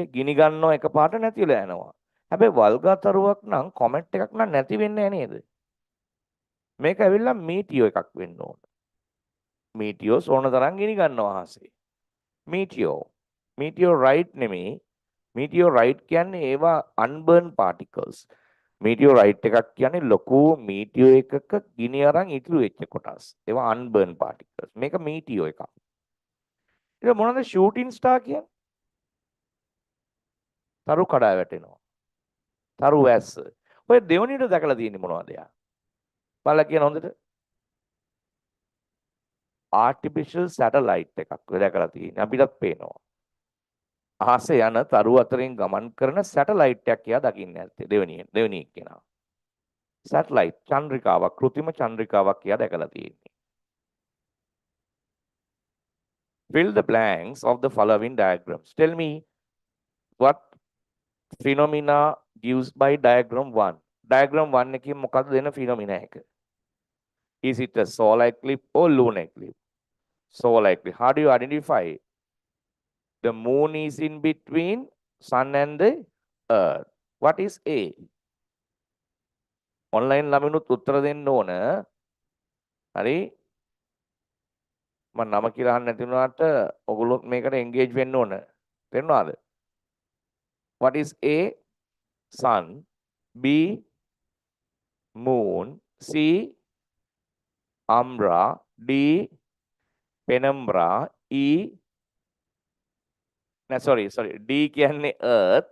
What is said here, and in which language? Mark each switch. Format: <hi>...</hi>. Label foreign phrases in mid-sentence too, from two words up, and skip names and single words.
<si>ගිනි ගන්නව එකපාරට නැති වෙලා යනවා. හැබැයි වල්ගතරුවක් නම් comet එකක් නම් නැති වෙන්නේ නැහැ නේද? මේක ඇවිල්ලා meteor එකක් වෙන්න ඕන. meteors ඕන තරම් ගිනි ගන්නවා අහසේ. meteorite නෙමෙයි. meteorite කියන්නේ ඒවා</si> <en>unburned particles.</en> <si>meteorite එකක් කියන්නේ ලොකු meteor එකක ගිනි අරන් ඉතුරු වෙච්ච කොටස්. ඒවා</si> <en>unburned particles.</en> <si>මේක meteor එකක්. ඒක මොනවද</si> <en>shooting star</en> <si>කියන්නේ? තරු කඩා වැටෙනවා. තරු වැස්ස. ඔය දෙවණියට දැකලා තියෙන්නේ මොනවද යා? බලලා කියන හොඳට.</si> <en>artificial satellite</en> <si>එකක් දැකලා තියෙන්නේ. අපිටත් පේනවා. අහසේ යන තරු අතරින් ගමන් කරන සැටලයිට් එකක් එයා දකින්නේ නැත්තේ දෙවෙනි එක්කෙනා. සැටලයිට් චන්ද්‍රිකාවක්, කෘත්‍රිම චන්ද්‍රිකාවක් එයා දැකලා තියෙන්නේ.</si> <en>Fill the blanks of the following diagrams. Tell me what phenomena gives by diagram 1.</en> <si>Diagram 1 එකකින් මොකක්ද දෙන phenomena එක?</si> <en>Is it a solar eclipse or lunar eclipse? Solar eclipse. How do you identify it? The moon is in between sun and the earth. What is A?</en> <si>Online ළමිනුත් උත්තර දෙන්න ඕන. හරි? මම නම කියලා අහන්න නැති වුණාට ඔයගොල්ලෝ මේකට engage වෙන්න ඕන. තේරුණාද?</si> <en>What is A? Sun. B. Moon. C. Umbra. D. Penumbra. E. No, sorry. D කියන්නේ earth.</en>